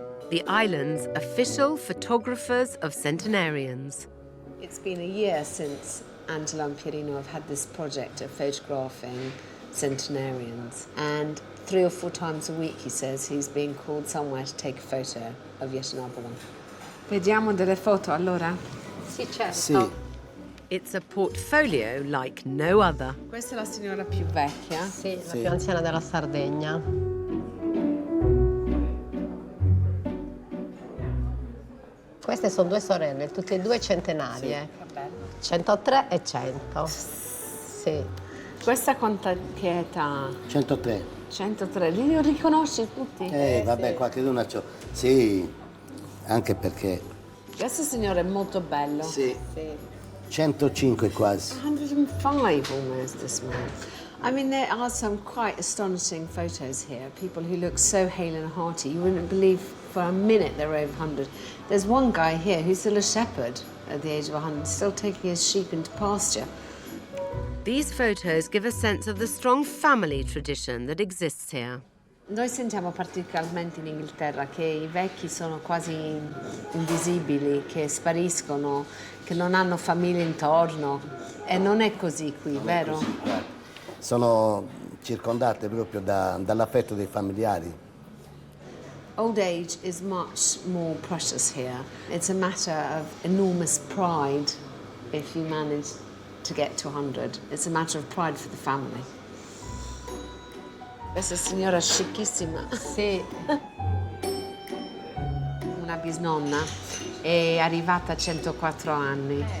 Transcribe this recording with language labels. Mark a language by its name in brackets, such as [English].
[English] The island's official photographers of centenarians. It's been a year since Angela and Pierino have had this project of photographing centenarians. And 3 or 4 times a week, he says, he's being called somewhere to take a photo of yet another one. [Italian] Vediamo delle foto, allora? Sì, certo. Sì. [English] It's a portfolio like no other. [Italian] Questa è la signora più vecchia. Sì, la più anziana della Sardegna. Queste sono 2 sorelle, tutte e 2 centenarie. Sì, 103 e 100. Sì. Questa che età? 103. 103, li riconosci tutti? Vabbè, qualcheduno c'ho. Sì, anche perché. Questo signore è molto bello. Sì. 105 quasi. [English] 105 almost, this man. I mean, there are some quite astonishing photos here. People who look so hale and hearty. You wouldn't believe for a minute they're over 100. There's one guy here who's still a shepherd at the age of 100, still taking his sheep into pasture. These photos give a sense of the strong family tradition that exists here. [Italian] Noi sentiamo particolarmente in Inghilterra che i vecchi sono quasi invisibili, che spariscono, che non hanno famiglia intorno. E non è così qui, non vero? Così, sono circondate proprio dall'affetto dei familiari. [English] Old age is much more precious here. It's a matter of enormous pride if you manage to get to 100. It's a matter of pride for the family. [Italian] Questa signora scicchissima. Sì. Una bisnonna è arrivata a 104 anni.